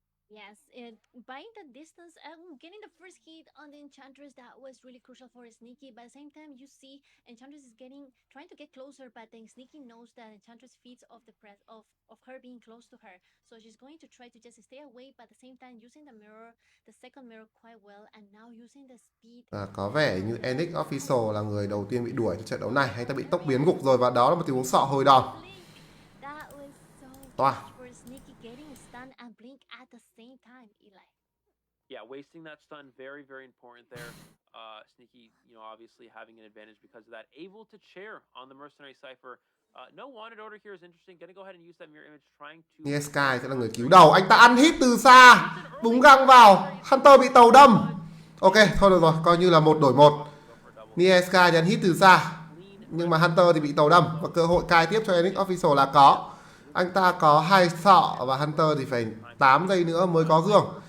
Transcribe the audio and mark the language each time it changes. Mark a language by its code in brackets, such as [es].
[en] Yes, buying the distance and getting the first hit on the Enchantress, that was really crucial for Sneaky. But at the same time, you see Enchantress is trying to get closer, but then Sneaky knows that Enchantress feeds off the press of her being close to her. So she's going to try to just stay away, but at the same time using the second mirror quite well, and now using the speed. [vi] Có vẻ như Enix Official là người đầu tiên bị đuổi trong trận đấu này. Anh ta bị tốc biến gục rồi và đó là một tình huống sọ hồi đòn. [en] That was so Toa. clutch for Sneaky, getting stun and blink at the same time, Eli. Yeah, wasting that stun, very, very important there. Sneaky, obviously having an advantage because of that. Able to chair on the Mercenary Cypher. No wanted order here is interesting. Gonna go ahead and use that mirror image, trying to... [vi] Nia Sky sẽ là người cứu đầu. Anh ta ăn hit từ xa. Búng găng vào. Hunter bị tàu đâm. Ok, thôi được rồi. Coi như là 1 đổi 1. Nia Sky thì ăn hit từ xa. Nhưng mà Hunter thì bị tàu đâm. Và cơ hội cai tiếp cho Enix Official là có. Anh ta có 2 sọ và Hunter thì phải 8 giây nữa mới có gương.